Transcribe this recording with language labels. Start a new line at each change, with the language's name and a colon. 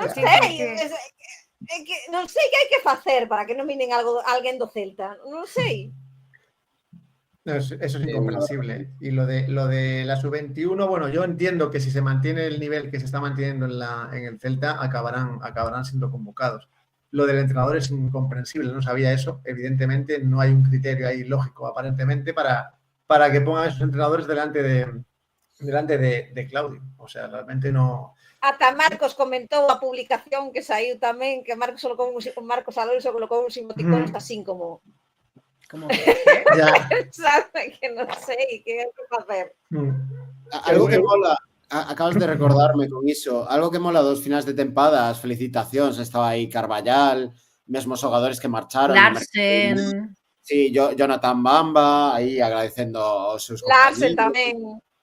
Galician: Non sei, non sei que hai que facer para que nominen alguén do Celta. Non sei.
Spanish: No, eso es incomprensible. Y lo de la sub-21, bueno, yo entiendo que si se mantiene el nivel que se está manteniendo en el Celta, acabarán siendo convocados. Lo del entrenador es incomprensible, no sabía eso. Evidentemente no hay un criterio ahí lógico, aparentemente, para que pongan a esos entrenadores delante de Claudio. O sea, realmente no...
Galician: Ata Marcos comentou a publicación que saiu tamén, que Marcos Alonso colocou uns emoticonos así como...
Spanish: Ya.
Galician: Sabe que non sei que hai que facer. Algo que mola, acabas de recordarme con iso, algo que mola dos finais de tempada, as felicitacións, estaba aí Carballal, mesmo os xogadores que marcharon. Larsen. Sí, Jonathan Bamba, aí agradecendo aos seus compañeros. Larsen tamén.